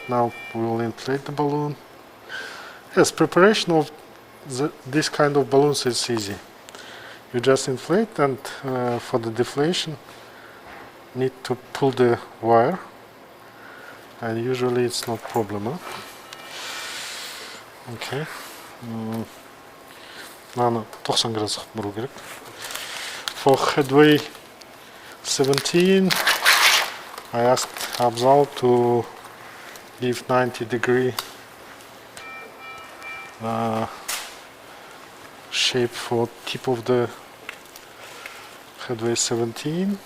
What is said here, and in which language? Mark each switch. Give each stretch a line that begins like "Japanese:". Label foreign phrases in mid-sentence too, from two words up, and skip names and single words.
English: Now we will inflate the balloon. Yes, preparation of this kind of balloons is easy. You just inflate, and for the deflation need to pull the wire, and usually it's not problem. Huh? Okay.
Kazakh: Мынаны 90 градусқа бұру керек.
English: For headway 17, I asked Abzal to give 90-degree shape for tip of the headway 17.